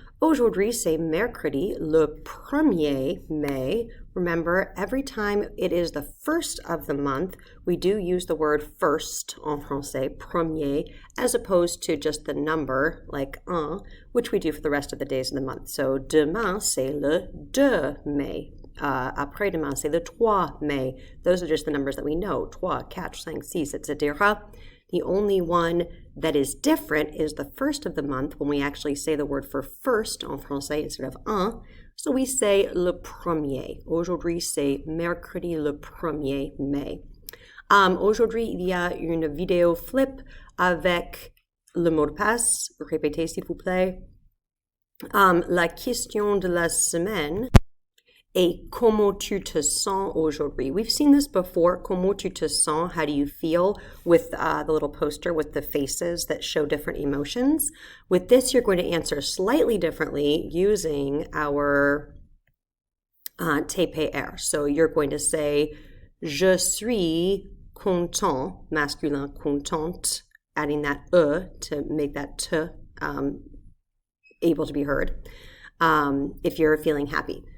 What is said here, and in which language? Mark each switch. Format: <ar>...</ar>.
<fr>Aujourd'hui, c'est mercredi, le 1er mai.</fr> <en>Remember, every time it is the first of the month, we do use the word first</en> <fr>en français, premier,</fr> <en>as opposed to just the number, like un, which we do for the rest of the days of the month.</en> <fr>So, demain, c'est le 2 mai. Après-demain, c'est le 3 mai.</fr> <en>Those are just the numbers that we know, 3, 4, 5, 6, etc. The only one that is different is the first of the month when we actually say the word for first</en> <fr>en français</fr> <en>instead of un. So we say</en> <fr>le premier. Aujourd'hui, c'est mercredi le 1er mai. Aujourd'hui, il y a une vidéo flip avec le mot de passe. Répétez s'il vous plaît. La question de la semaine est comment tu te sens aujourd'hui?</fr> <en>We've seen this before.</en> <fr>Comment tu te sens?</fr> <en>How do you feel? With the little poster with the faces that show different emotions. With this, you're going to answer slightly differently using our TPR. So you're going to say,</en> <fr>je suis content, masculin contente,</fr> <en>adding that to make that t able to be heard if you're feeling happy.</en>